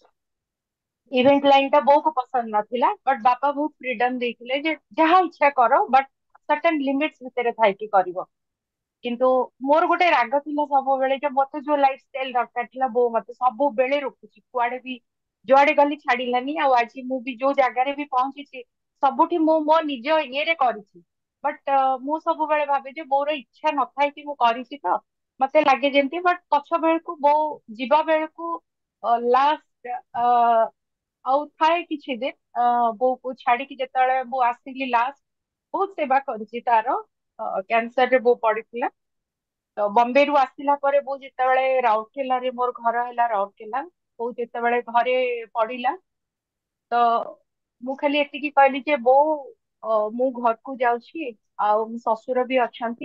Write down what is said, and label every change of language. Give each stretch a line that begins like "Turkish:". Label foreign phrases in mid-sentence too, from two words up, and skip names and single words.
English: event line
Odia: ଟା ବୋଉକୁ ପସନ୍ଦ ନଥିଲା ବଟ ବାପା ବହୁତ ଫ୍ରିଡମ ଦେଇଥିଲେ ଯେ ଯାହା ଇଚ୍ଛା କର ବଟ
English: certain limits
Odia: ଭିତରେ ଥାଇକି କରିବ କିନ୍ତୁ ମୋର ଗୋଟେ ରାଗ ଥିଲା ସବୁବେଳେ ଯେ ମତେ ଯୋଉ
English: life style
Odia: ଦରକାର ଥିଲା ବୋଉ ମତେ ସବୁବେଳେ ରୋକୁଛି କୁଆଡେ ବି ଜୁଆଡେ ଗଲି ଛାଡିଲାନି ଆଉ ଆଜି ମୁଁ ବି ଯୋଉ ଜାଗାରେ ବି ପହଞ୍ଚିଛି ସବୁଠି ମୁଁ ମୋ ନିଜ ଇଏରେ କରିଛି ବଟ୍ ମୁଁ ସବୁବେଳେ ଭାବେ ଯେ ମୋର ଇଚ୍ଛା ନଥାଏ କି ମୁଁ କରିଛି ତ ମତେ ଲାଗେ ଯେମିତି ବଟ୍ ପଛ ବେଳକୁ ବୋଉ ଯିବା ବେଳକୁ ଲାଷ୍ଟ ଆଉ ଥାଏ କିଛି ଦିନ ବୋଉକୁ ଛାଡିକି ଯେତେବେଳେ ମୁଁ ଆସିଲି ଲାଷ୍ଟ ବହୁତ ସେବା କରିଛି ତାର କ୍ୟାନ୍ସରରେ ବୋଉ ପଡିଥିଲା ତ ବମ୍ବେରୁ ଆସିଲା ପରେ ବୋଉ ଯେତେବେଳେ ରାଉରକେଲାରେ ମୋର ଘର ହେଲା ରାଉରକେଲା ବୋଉ ଯେତେବେଳେ ଘରେ ପଡିଲା ତ ମୁଁ ଖାଲି ଏତିକି କହିଲି ଯେ ବୋଉ ମୁଁ ଘରକୁ ଯାଉଛି ଆଉ ମୋ ଶ୍ୱଶୁର ବି ଅଛନ୍ତି